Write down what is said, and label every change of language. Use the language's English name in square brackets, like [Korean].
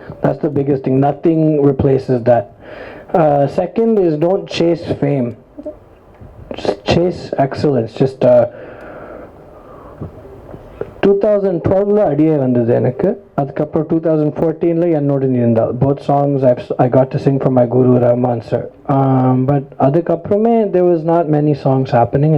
[English] That's the biggest thing. Nothing replaces that. Second is, don't chase fame. chase excellence. [Tamil] Just 2012ல அடியே வந்தது எனக்கு. அதுக்கப்புறம் 2014ல என்னோட இருந்தால். [English] Both songs I got to sing for my guru Rahman sir. But [Tamil] அதுக்கப்புறமே [English] there was not many songs happening.